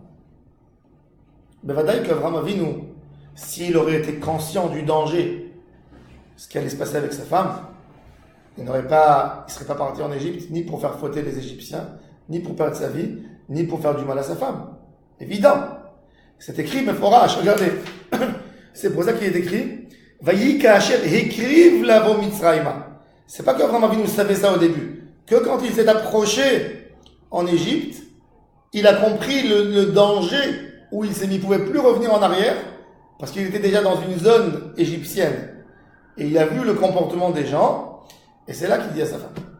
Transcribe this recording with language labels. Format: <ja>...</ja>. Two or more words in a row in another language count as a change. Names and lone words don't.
<fr>Mais vadaï qu'Abraham Avinu, s'il aurait été conscient du danger, ce qui allait se passer avec sa femme, il serait pas parti en Égypte, ni pour faire fauter les Égyptiens, ni pour perdre sa vie, ni pour faire du mal à sa femme. Évident. C'est écrit, mais forage, regardez. C'est pour ça qu'il est écrit,</fr> <he>ויהי כאשר הקריב לבוא מצרימה.</he> <fr>C'est pas qu'Abraham Avinu savait ça au début. Que quand il s'est approché en Égypte, il a compris le danger où il ne pouvait plus revenir en arrière, parce qu'il était déjà dans une zone égyptienne. Et il a vu le comportement des gens, et c'est là qu'il dit à sa femme.</fr>